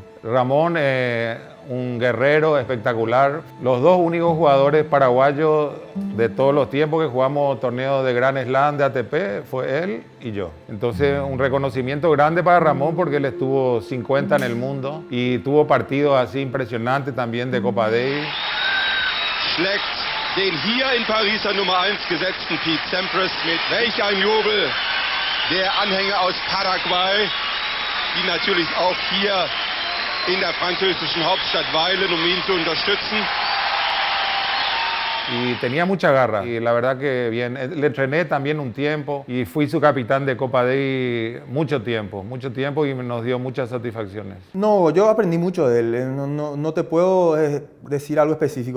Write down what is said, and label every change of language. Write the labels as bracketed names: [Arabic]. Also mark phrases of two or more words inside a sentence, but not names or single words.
[Spanish] Ramón, un guerrero espectacular. Los dos únicos jugadores paraguayos De todos los tiempos que jugamos torneos de Grand Slam de ATP, fue él y yo. Entonces, un reconocimiento grande para Ramón porque él estuvo 50 en el mundo y tuvo partidos así impresionantes también de Copa Davis. [German] Schlägt den hier in Pariser Nummer 1 gesetzten Pete Sampras mit welch ein Jubel der Anhänger aus Paraguay, die natürlich auch hier in der französischen Hauptstadt weilen, um ihn zu unterstützen. [Spanish] Y tenía mucha garra y la verdad que bien, le entrené también un tiempo y fui su capitán de Copa Davis mucho tiempo y nos dio muchas satisfacciones. No, yo aprendí mucho de él, no te puedo decir algo específico.